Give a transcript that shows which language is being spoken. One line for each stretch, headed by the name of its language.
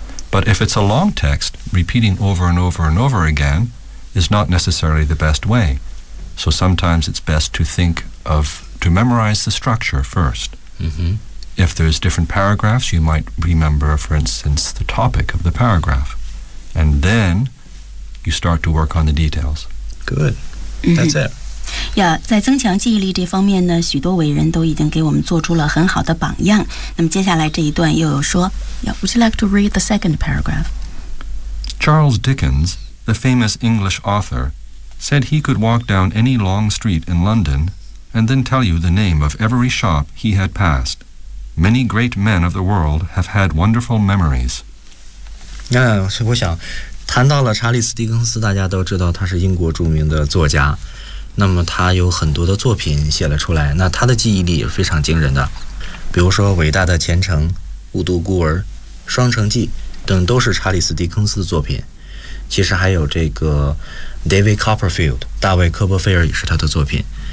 English: But if it's a long text, repeating over and over and over again is not necessarily the best way. So sometimes it's best to think of, to memorize the structure first. If there's different paragraphs, you might remember, for instance, the topic of the paragraph. And then you start to work on the details. Good. That's it.
Chinese: Yeah, 在增强记忆力这方面呢，许多伟人都已经给我们做出了很好的榜样。那么接下来这一段又有说
English: yeah, Would you like to read the second paragraph? Charles Dickens, the famous English author, said he could walk down any long street in London... and then tell you the name of every shop he had passed. Many great men of the world have had wonderful memories.
Chinese: 我想谈到了查理斯·狄更斯大家都知道他是英国著名的作家那么他有很多的作品写了出来那他的记忆力也非常惊人的比如说《伟大的前程》《误读孤儿》《双城记》等都是查理斯·狄更斯的作品其实还有这个 David Copperfield 大卫·科波菲尔也是他的作品